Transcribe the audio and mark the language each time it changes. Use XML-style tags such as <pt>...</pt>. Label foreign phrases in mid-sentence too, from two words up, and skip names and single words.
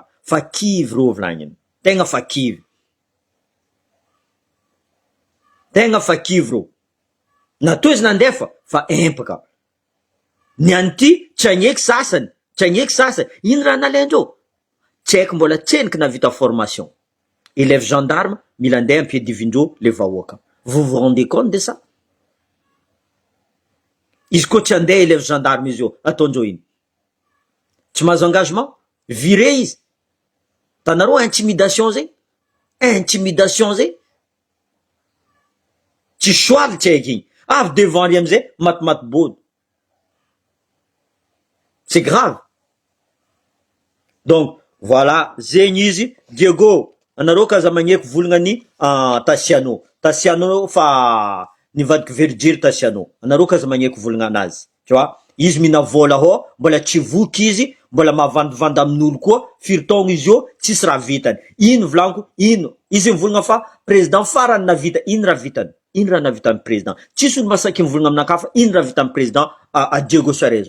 <mg>Fa kivy rô volagniny. Tegna fa kivy. Tegna fa kivy rô. Natoa izy nandefa fa empaka. Ny anty tsy agneky sasany, tsy agneky sasany. Ino raha nalendreo? Tsy haiko mbola tseniky navita formation.</mg> <fr>Élève gendarme</fr> <mg>mila andeha ampiadivindreo le vahoaka.</mg> <fr>Vous vous rendez compte de ça?</fr> <mg>Izy koa tsy andeha</mg> <fr>élève gendarme</fr> <mg>izy io, ataondreo ino? Tsy mahazo engagement? Viré izy. Tanareo intimidation zay? Intimidation zay? Tsy soaly tsy haiko igny. Avy devant ry amizay, matimaty body.</mg> <fr>C'est grave. Donc, voilà,</fr> <mg>zegny izy. Diego, anareo kaza magneky volagna Tassiano. Tassiano fa nivadiky verijiry Tassiano. Anareo kaza magneky volagna anazy.</mg> <fr>Tu vois?</fr> <mg>Izy mina vola ho, mbola tsy voky izy, mbola mahavandivandy amin'olo koa, firy taogno izy io, tsisy raha vitany. Ino volaniko, ino? Izy mivolagna fa président farany navita, ino raha vitany? Ino raha navitany président? Tsisy olo masaky mivolagna aminakahy fa ino raha vitany président a Diego Sarez?</mg>